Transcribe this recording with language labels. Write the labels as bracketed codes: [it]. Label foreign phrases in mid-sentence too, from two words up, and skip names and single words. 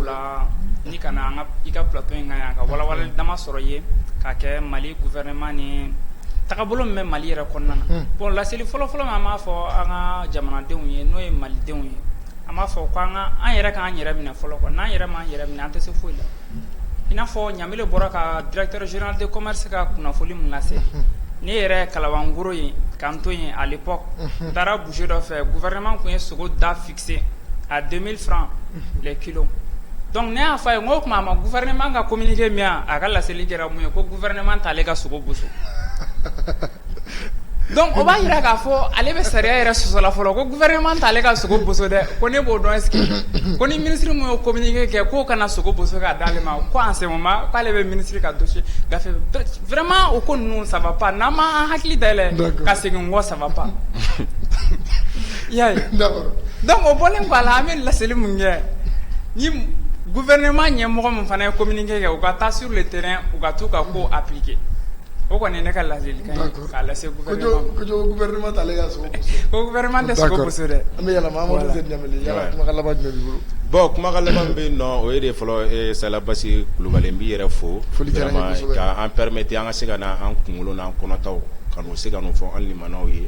[bm] la ni kana i ka plateau in kan yan ka walawalali dama sɔrɔ ye k'a kɛ Mali gouvernement ni tagabolo min bɛ Mali yɛrɛ kɔnɔna na bon laseli fɔlɔfɔlɔ min an b'a fɔ an ka jamanadenw ye n'o ye malidenw ye an b'a fɔ ko an yɛrɛ k'an yɛrɛ minɛ fɔlɔ quoi n'an yɛrɛ m'an yɛrɛ minɛ an tɛ se foyi la i n'a fɔ Ɲamile bɔra ka [fr] directeur général de commerce [bm] ka kunnafoni min lase ne yɛrɛ Kalabangoro ye k'an to yen [fr] à l'époque [bm] n taara boucher dɔ fɛ gouvernement tun ye sogo da [fr] fixé à 2000 francs les kilos [bm] donc ne y'a fɔ a ye n ko o tuma a ma gouvernement ka communiqué min yan a ka laseli kɛra mun ye ko gouvernement t'ale ka sogo boso donc o b'a yira k'a fɔ ale bɛ sariya yɛrɛ sɔsɔla fɔlɔ ko gouvernement t'ale ka sogo boso dɛ ko ne b'o dɔn [fr] est-ce que [bm] ko ni ministre mun y'o communiqué kɛ k'o kana sogo boso k'a d'ale ma ko [fr] en ce moment [bm] k'ale bɛ ministre ka dossier gafe vraiment o ko ninnu [fr] ça va pas [bm] n'an ma an hakili dayɛlɛ ka segin n kɔ [fr] ça va pas [bm] i y'a ye donc o bɔlen kɔ a la an bɛ laseli mun kɛ ni gouvernement ɲɛmɔgɔ min fana ye communiqué kɛ u ka taa [fr] sur le terrain [bm] u ka t'u ka ko appliquer o kɔni ne ka laselikan ye k'a lase gouvernement ma ko gouvernement t'ale ka sogo boso ko gouvernement tɛ sogo boso dɛ an bɛ yɛlɛma Amadou Zɛdi Ɲamile yala kumakan laban jumɛn b'i bolo bon kumakan laban bɛ yen nɔ o ye de fɔlɔ Sala Basi Kulubali n b'i yɛrɛ fo vraiment k'an permettre an ka se ka na an kunkolo n'an kɔnɔtaw ka n'o se ka n'o fɔ an limanaw ye